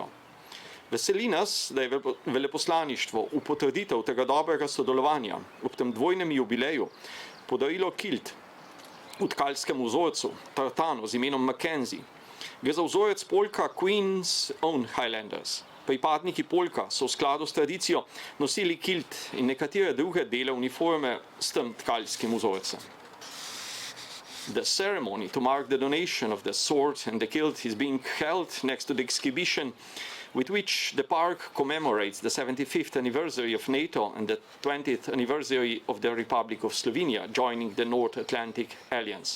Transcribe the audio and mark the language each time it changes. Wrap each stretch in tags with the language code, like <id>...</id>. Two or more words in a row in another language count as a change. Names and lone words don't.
<sl>Veseli nas, da je veleposlaništvo v potrditev tega dobrega sodelovanja ob tem dvojnem jubileju podarilo kilt v tkalskem vzorcu, tartano z imenom Mackenzie. Gre za vzorec polka Queen's Own Highlanders. Pripadniki polka so v skladu s tradicijo nosili kilt in nekatere druge dele uniforme s tem tkalskim vzorcem.</sl> <en>The ceremony to mark the donation of the sword and the kilt is being held next to the exhibition with which the park commemorates the 75th anniversary of NATO and the 20th anniversary of the Republic of Slovenia joining the North Atlantic Alliance.</en>